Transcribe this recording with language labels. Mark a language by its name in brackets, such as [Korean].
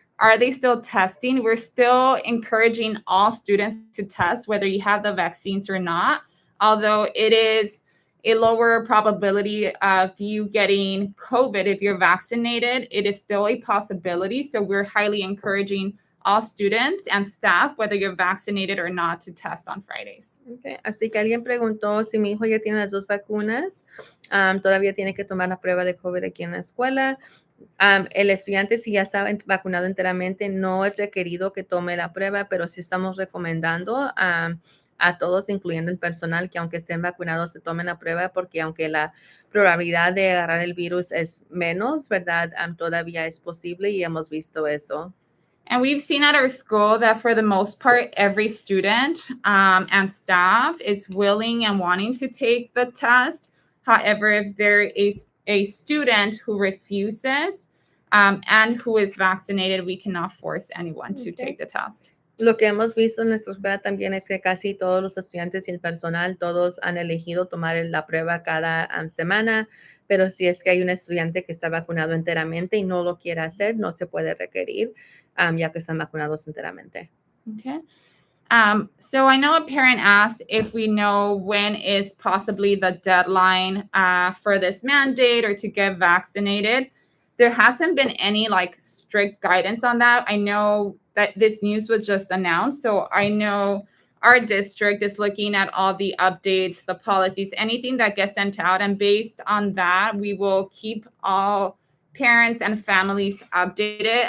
[English] Are they still testing? We're still encouraging all students to test whether you have the vaccines or not, although it is a lower probability of you getting COVID if you're vaccinated. It is still a possibility. So we're highly encouraging all students and staff, whether you're vaccinated or not, to test on Fridays. Okay. [Spanish] Así que alguien preguntó si mi hijo ya tiene las 2 vacunas, todavía tiene que tomar la prueba de COVID aquí en la escuela. El estudiante, si ya está vacunado enteramente, no es requerido que tome la prueba, pero sí estamos recomendando a todos, incluyendo el personal, que aunque estén vacunados, se tomen la prueba, porque aunque la probabilidad de agarrar el virus es menos, ¿verdad? Todavía es posible y hemos visto eso. [English] And we've seen at our school that for the most part, every student and staff is willing and wanting to take the test. However, if there is a student who refuses and who is vaccinated, we cannot force anyone to take the test. [Spanish] Lo que hemos visto en nuestra escuela también es que casi todos los estudiantes y el personal, todos han elegido tomar la prueba cada semana, pero si es que hay un estudiante que está vacunado enteramente y no lo quiere hacer, no se puede requerir, ya que están vacunados enteramente. [English] Okay. So I know a parent asked if we know when is possibly the deadline for this mandate or to get vaccinated. There hasn't been any strict guidance on that. I know that this news was just announced, so I know our district is looking at all the updates, the policies, anything that gets sent out, and based on that, we will keep all parents and families updated.